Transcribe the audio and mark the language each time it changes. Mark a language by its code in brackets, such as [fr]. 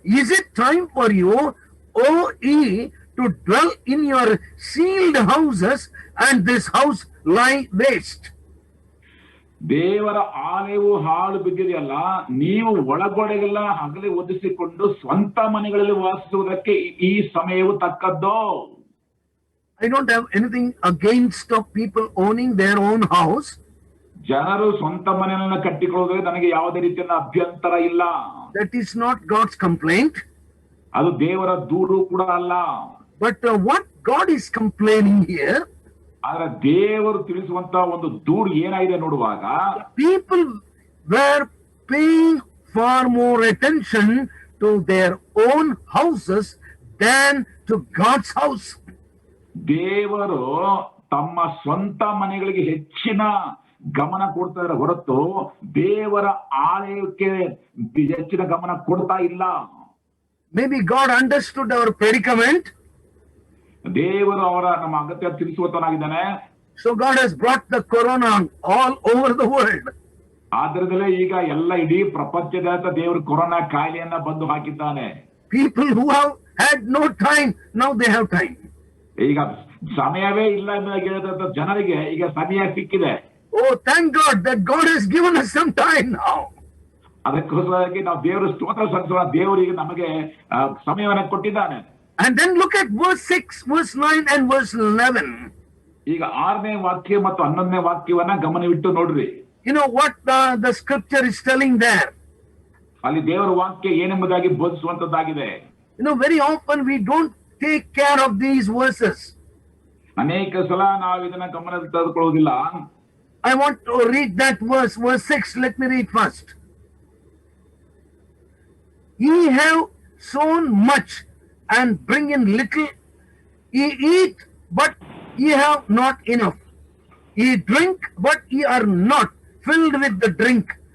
[en] Is it time for you, O ye, to dwell in your sealed houses, and this house lie waste? [kn] ದೇವರ ಆಲಯವು ಹಾಳು ಬಿದ್ದಿದೆಯಲ್ಲ, ನೀವು ಒಳಗೊಳಗೆಲ್ಲ ಹಗಲಿ ಒದಿಸಿಕೊಂಡು ಸ್ವಂತ ಮನೆಗಳಲ್ಲಿ ವಾಸಿಸುವುದಕ್ಕೆ ಈ ಸಮಯವು ತಕ್ಕದ್ದು. [en] I don't have anything against of people owning their own house. [kn] ಜನರು ಸ್ವಂತ ಮನೆಯನ್ನ ಕಟ್ಟಿಕೊಳ್ಳೋದ್ರೆ ನನಗೆ ಯಾವುದೇ ರೀತಿಯ ಅಭ್ಯಂತರ ಇಲ್ಲ. [en] That is not God's complaint. [kn] ಅದು ದೇವರ ದೂರು ಕೂಡ ಅಲ್ಲ. [en] But what God is complaining here, [kn] ಆದ್ರೆ ದೇವರು ತಿಳಿಸುವಂತ ಒಂದು ದೂರು ಏನಾಗಿದೆ ನೋಡುವಾಗ, [en] people were paying far more attention to their own houses than to God's house. [kn] ದೇವರು ತಮ್ಮ ಸ್ವಂತ ಮನೆಗಳಿಗೆ ಹೆಚ್ಚಿನ ಗಮನ ಕೊಡ್ತಾ ಇದ್ದಾರೆ ಹೊರತು ದೇವರ ಆಲಯಕ್ಕೆ ಹೆಚ್ಚಿನ ಗಮನ ಕೊಡ್ತಾ ಇಲ್ಲ. [en] Maybe God understood our predicament. [kn] ದೇವರು ಅವರ ನಮ್ಮ ಅಗತ್ಯ ತಿಳಿಸುವಂತನಾಗಿದ್ದಾನೆ. [en] So God has brought the corona all over the world. [kn] ಆದ್ರಿಂದಲೇ ಈಗ ಎಲ್ಲ ಇಡೀ ಪ್ರಪಂಚದಾದ್ಯಂತ ದೇವರು ಕೊರೋನಾ ಕಾಯಿಲೆಯನ್ನ ಬಂದು ಹಾಕಿದ್ದಾನೆ. [en] People who have had no time, now they have time. [kn] ಈಗ ಸಮಯವೇ ಇಲ್ಲ ಎಂದು ಹೇಳಿದಂತ ಜನರಿಗೆ ಈಗ ಸಮಯ ಸಿಕ್ಕಿದೆ. [en] Oh, thank God that God has given us some time now. [kn] ಅದಕ್ಕೋಸ್ಕರವಾಗಿ ನಾವು ದೇವರು ಸ್ತೋತ್ರ ಸಲ್ಲಿಸೋಣ. ದೇವರಿಗೆ ನಮಗೆ ಸಮಯವನ್ನ ಕೊಟ್ಟಿದ್ದಾನೆ. [en] And then look at verse 6, verse 9 and verse 11. [kn] ಈಗ 6ನೇ ವಾಕ್ಯ ಮತ್ತು 11ನೇ ವಾಕ್ಯವನ್ನ ಗಮನವಿಟ್ಟು ನೋಡ್ರಿ. [en] You know what the scripture is telling there? [kn] ಅಲ್ಲಿ ದೇವರ ವಾಕ್ಯ ಏನೆಂಬುದಾಗಿ ಬೋಧಿಸುವಂತದ್ದಾಗಿದೆ. [en] You know, very often we don't take care of these verses. [kn] ಅನೇಕ ಸಲ ನಾವು ಇದನ್ನ ಗಮನದಲ್ಲಿ ತೆಗೆದುಕೊಳ್ಳುವುದಿಲ್ಲ. [en] I want to read that verse 6. Let me read first. Ye have sown much and bring in little. Ye eat, but ye have not enough. Ye drink, but ye are not filled with the drink.